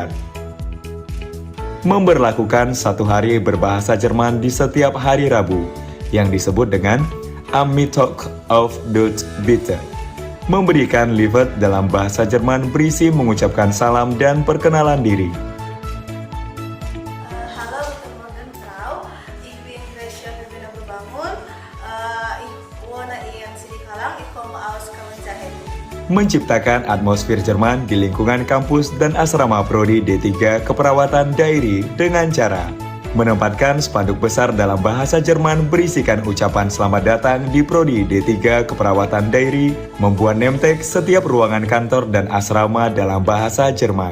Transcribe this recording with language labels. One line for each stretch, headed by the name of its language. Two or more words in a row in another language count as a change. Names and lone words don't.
Indonesian: Memberlakukan 1 hari berbahasa Jerman di setiap hari Rabu yang disebut dengan
German: Am Mittwoch auf Deutsch bitte.
Indonesian: Memberikan livet dalam bahasa Jerman berisi mengucapkan salam dan perkenalan diri.
German: Halo, guten Morgen, Frau. Ich bin Medan. Ich wohne in Sidikalang. Ich komme aus Kemenkes.
Indonesian: Menciptakan atmosfer Jerman di lingkungan kampus dan asrama Prodi D3 Keperawatan Dairy dengan cara menempatkan spanduk besar dalam bahasa Jerman berisikan ucapan selamat datang di Prodi D3 Keperawatan Dairy, membuat
English: name tag
Indonesian: setiap ruangan kantor dan asrama dalam bahasa Jerman.